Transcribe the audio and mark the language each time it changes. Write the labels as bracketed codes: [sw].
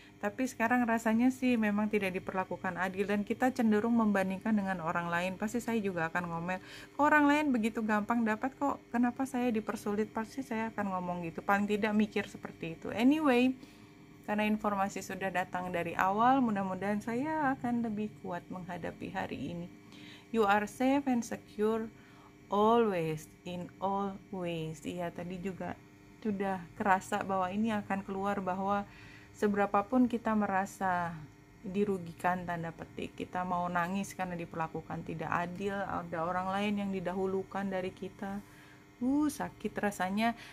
[id] Tapi sekarang rasanya sih memang tidak diperlakukan adil, dan kita cenderung membandingkan dengan orang lain. Pasti saya juga akan ngomel, kok orang lain begitu gampang dapat, kok kenapa saya dipersulit. Pasti saya akan ngomong gitu, paling tidak mikir seperti itu. Anyway, karena informasi sudah datang dari awal, mudah-mudahan saya akan lebih kuat menghadapi hari ini. [en] You are safe and secure always, in all ways. [id] Iya, tadi juga sudah kerasa bahwa ini akan keluar, bahwa seberapapun kita merasa dirugikan, tanda petik, kita mau nangis karena diperlakukan tidak adil, ada orang lain yang didahulukan dari kita, sakit rasanya.